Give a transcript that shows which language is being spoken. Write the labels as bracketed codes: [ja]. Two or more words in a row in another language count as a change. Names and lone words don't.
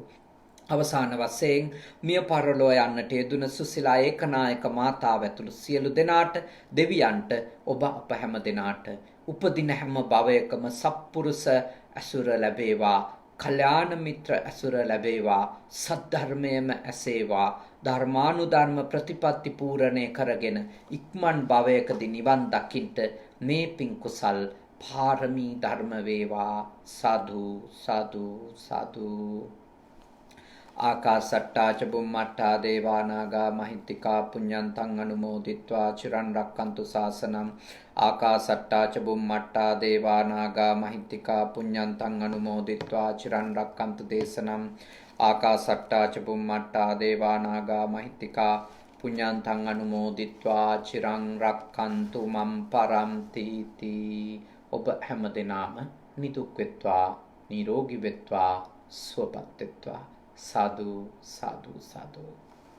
[si] අවසාන වශයෙන් මිය පරලෝ යන්නට යෙදුන සුසිලා ඒකනායක මාතාව ඇතුළු සියලු දෙනාට, දෙවියන්ට, ඔබ අප හැම දෙනාට උපදින හැම භවයකම සත්පුරුෂ ඇසුර ලැබේවා, කල්යාණ මිත්‍ර ඇසුර ලැබේවා, සද්ධර්මයේම ඇසේවා, ධර්මානුධර්ම ප්‍රතිපත්ති පූර්ණේ කරගෙන ඉක්මන් භවයකදී නිවන් දකින්ට මේ පින් කුසල් පාරමී ධර්ම වේවා. සාදු සාදු සාදු. [pi] ආකාසට්ටා ච බුම්මට්ටා දේවා නාග මහිත්‍තිකා පුඤ්ඤන්තං අනුමෝදිත්වා චිරන් රක්칸තු ශාසනං. ආකාසට්ටා ච බුම්මට්ටා දේවා නාග මහිත්‍තිකා පුඤ්ඤන්තං අනුමෝදිත්වා චිරන් රක්칸තු දේශනං. ආකාසට්ටා ච බුම්මට්ටා දේවා නාග මහිත්‍තිකා පුඤ්ඤන්තං අනුමෝදිත්වා චිරන් රක්칸තු මම් පරන්ති තී. [si] ඔබ හැම දිනම නිදුක් වෙත්වා, නිරෝගී වෙත්වා, සුවපත් වෙත්වා. සාදු සාදු සාදු.